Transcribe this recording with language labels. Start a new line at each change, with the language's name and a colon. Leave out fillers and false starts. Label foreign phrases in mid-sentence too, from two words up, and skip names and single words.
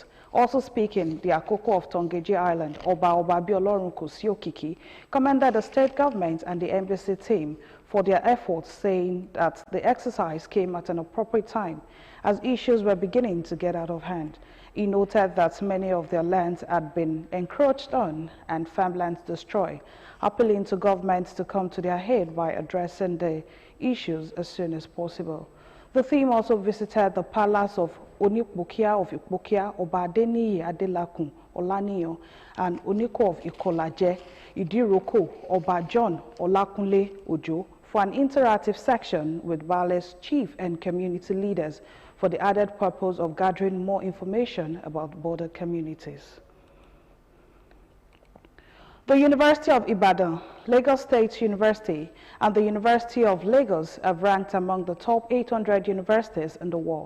English: Also speaking, the Akoko of Tongeji Island, Oba Biolorun Kosiokiki, commended the state government and the embassy team for their efforts, saying that the exercise came at an appropriate time as issues were beginning to get out of hand. He noted that many of their lands had been encroached on and farmlands destroyed, appealing to governments to come to their aid by addressing the issues as soon as possible. The team also visited the palace of Onikbokia of Ikbokia, Oba Adeniyi Adelakun Olaniyan, and Oniko of Ikolaje, Idiroko, Oba John Olakunle Ojo, for an interactive section with Bale's chief and community leaders for the added purpose of gathering more information about border communities. The University of Ibadan, Lagos State University, and the University of Lagos have ranked among the top 800 universities in the world.